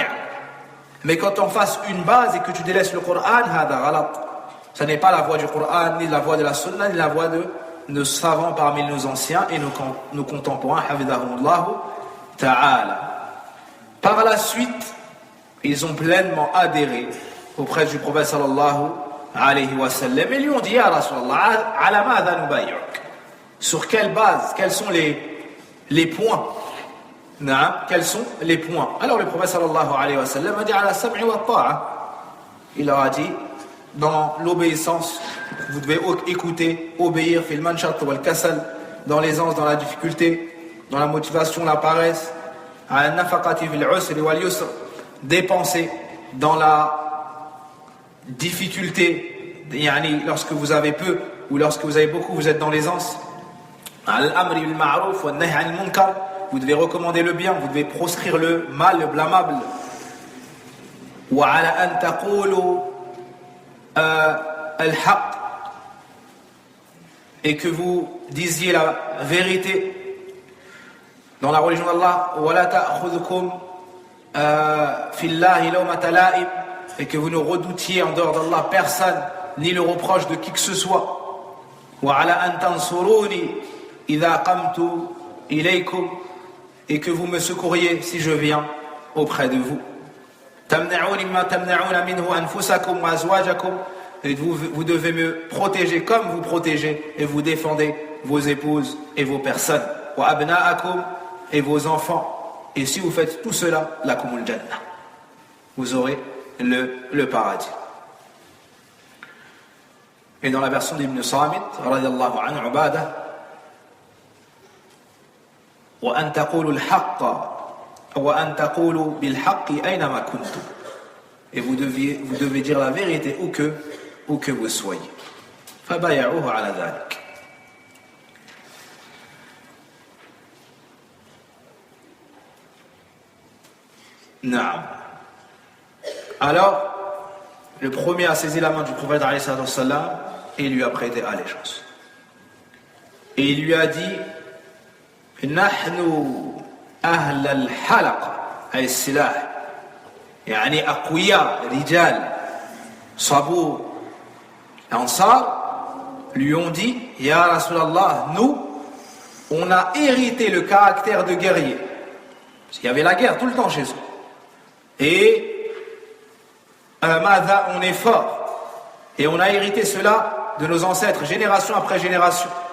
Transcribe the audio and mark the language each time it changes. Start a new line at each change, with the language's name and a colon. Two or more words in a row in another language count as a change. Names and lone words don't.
French: Mais quand on fasse une base et que tu délaisses le Coran, ça n'est pas la voix du Coran, ni la voix de la sunna, ni la voix de nos savants parmi nos anciens et nos contemporains,
Arabic: حفظهم الله تعالى.
French: Par la suite, ils ont pleinement adhéré auprès du prophète
Arabic: صلى الله عليه وسلم
French: et lui ont dit
Arabic: يا رسول الله على ماذا نبايعك,
French: sur quelle base, quels sont les points, quels sont les points. Alors le prophète
Arabic: صلى الله عليه وسلم
French: a dit
Arabic: على السمع والطاعة,
French: il leur a dit dans l'obéissance, vous devez écouter, obéir,
Arabic: في المنشط والكسل,
French: dans l'aisance, dans la difficulté, dans la motivation, la paresse, à
Arabic: النفقة في العسر واليسر,
French: dépenser dans la difficulté, lorsque vous avez peu ou lorsque vous avez beaucoup, vous êtes dans l'aisance.
Arabic: الأمر بالمعروف والنهي عن المنكر,
French: vous devez recommander le bien, vous devez proscrire le mal, le blâmable.
Arabic: وعلى أن تقولوا الحق,
French: et que vous disiez la vérité dans la religion d'Allah,
Arabic: ولا تأخذكم في الله لومة لائم,
French: et que vous ne redoutiez en dehors d'Allah personne ni le reproche de qui que ce soit.
Arabic: وعلى أن تنصروني إذا قدمت إليكم,
French: et que vous me secouriez si je viens auprès de vous.
Arabic: تمنعوني ما تمنعون منه أنفسكم وأزواجكم,
French: et vous devez me protéger comme vous protégez et vous défendez vos épouses et vos personnes.
Arabic: وأبناءكم,
French: et vos enfants. Et si vous faites tout cela,
Arabic: لكم الجنة,
French: vous aurez le paradis. Et dans la version d'Ibn Samit,
Arabic: رضي الله عنه عبادة, وأن تقولوا الحق وأن تقولوا بالحق أينما كنتم.
French: Et vous devez dire la vérité où que vous soyez.
Arabic: فبايعوه على ذلك. نعم.
French: Alors, le premier a saisi la main du prophète
Arabic: عليه الصلاة والسلام
French: et lui a prêté allégeance. Et il lui a dit
Arabic: نحن أهل الحلقة أي السلاح يعني أقوياء رجال صبور.
French: Ansar lui ont dit
Arabic: يا رسول الله,
French: nous on a hérité le caractère de guerrier. Parce qu'il y avait la guerre tout le temps chez eux. Et on est fort. Et on a hérité cela de nos ancêtres, génération après génération.